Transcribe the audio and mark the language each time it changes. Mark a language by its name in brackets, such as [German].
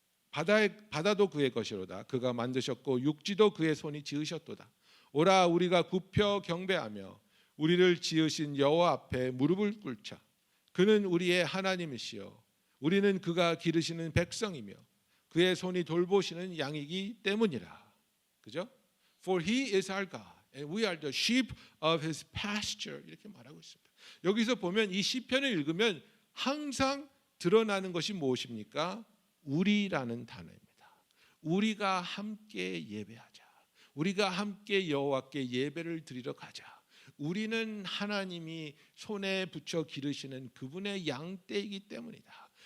[Korean] 바다도 그의 것이로다. 그가 만드셨고 육지도 그의 손이 지으셨도다. 오라, 우리가 굽혀 경배하며 우리를 지으신 여호와 앞에 무릎을 꿇자. 그는 우리의 하나님이시요 우리는 그가 기르시는 백성이며 그의 손이 돌보시는 양이기 때문이라. 그죠? [English] For he is our God and we are the sheep of his pasture. [Korean] 이렇게 말하고 있습니다. 여기서 보면 이 시편을 읽으면 항상 드러나는 것이 무엇입니까? 우리라는 단어입니다. 우리가 함께 예배하자. 우리가 함께 여호와께 예배를 드리러 가자. 우리는 하나님이 손에 붙여 기르시는 그분의 양떼이기 때문이다.